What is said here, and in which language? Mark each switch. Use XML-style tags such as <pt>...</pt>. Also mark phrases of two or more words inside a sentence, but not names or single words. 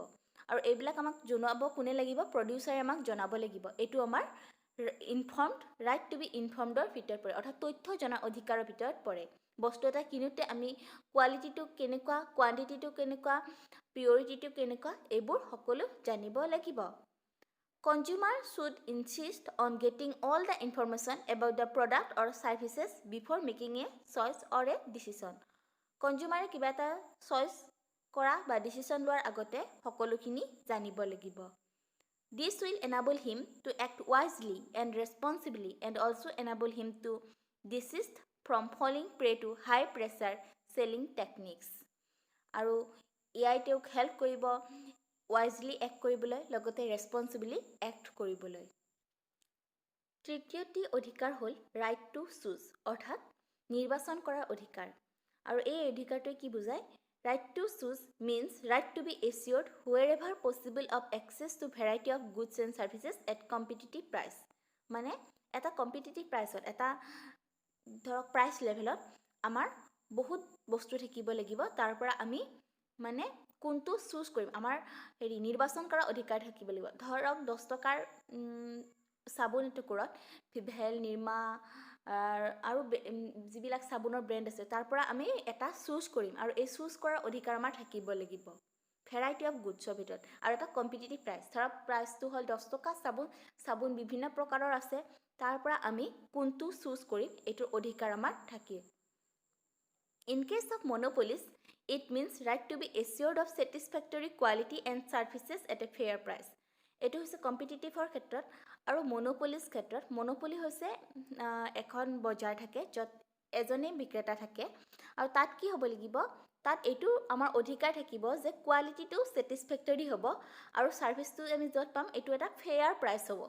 <as>আৰু এইবিলাক আমাক জনাব কোনে লাগিব? প্ৰডিউচাৰে আমাক জনাব লাগিব। এইটো আমাৰ ইনফৰ্মড,</as> <en>right to be informedৰ</en> <as>ভিতৰত পৰে, অৰ্থাৎ তথ্য জনাৰ অধিকাৰৰ ভিতৰত পৰে। বস্তু এটা কিনোতে আমি কোৱালিটিটো কেনেকুৱা, কোৱান্টিটিটো কেনেকুৱা, পিয়ৰিটিটো কেনেকুৱা, এইবোৰ সকলো জানিব লাগিব।</as> <en>Consumer should insist on getting all the information about the product or services before making a choice or a decision.</en> <as>কনজিউমাৰে কিবা এটা চইচ কৰা বা ডিচিশ্যন লোৱাৰ আগতে সকলোখিনি জানিব লাগিব।</as> <en>This will enable him to act wisely and responsibly and also enable him to desist from falling prey to high pressure selling techniques.</en> <as>আৰু এয়াই তেওঁক হেল্প কৰিব</as> <en>wisely act</en> <as>কৰিবলৈ লগতে</as> <en>responsibly act</en> <as>কৰিবলৈ। তৃতীয়টি অধিকাৰ হ'ল</as> <en>right to choose</en> <as>অৰ্থাৎ নিৰ্বাচন কৰাৰ অধিকাৰ। আৰু এই অধিকাৰটোৱে কি বুজায়?</as> <en>Right to choose means right to be assured wherever possible of access to variety of goods and services at competitive price.</en> <as>মানে এটা</as> <en>competitive priceত</en> <as>এটা ধৰক</as> <en>price levelত</en> <as>আমাৰ বহুত বস্তু থাকিব লাগিব, তাৰ পৰা আমি মানে কোনটো চুজ কৰিম আমাৰ নিৰ্বাচন কৰাৰ অধিকাৰ থাকিব লাগিব। ধৰক 10 টকাৰ চাবোন এটুকুৰত ভিভেল, নিৰ্মা আৰু যিবিলাক চাবোনৰ ব্ৰেণ্ড আছে তাৰ পৰা আমি এটা চুজ কৰিম আৰু এই চুজ কৰাৰ অধিকাৰ আমাৰ থাকিব লাগিব</as> <en>variety of goodsৰ</en> <as>ভিতৰত। আৰু এটা</as> <en>competitive price,</en> <as>ধৰক প্ৰাইচটো হ'ল 10 টকা, চাবোন বিভিন্ন প্ৰকাৰৰ আছে, তাৰ পৰা আমি কোনটো চুজ কৰিম এইটোৰ অধিকাৰ আমাৰ থাকে।</as> <en>In case of monopolies, it means right to be assured of satisfactory quality and services at a fair price.</en> <as>এইটো হৈছে কম্পিটিটিভৰ ক্ষেত্ৰত। আৰু মনোপলিজ ক্ষেত্ৰত মনোপলি হৈছে এখন বজাৰ থাকে য'ত এজনেই বিক্ৰেতা থাকে আৰু তাত কি হ'ব লাগিব, তাত এইটো আমাৰ অধিকাৰ থাকিব যে কোৱালিটিটো ছেটিছফেক্টৰী হ'ব আৰু ছাৰ্ভিচটো আমি য'ত পাম এইটো এটা</as> <en>fair price</en> <as>হ'ব।</as>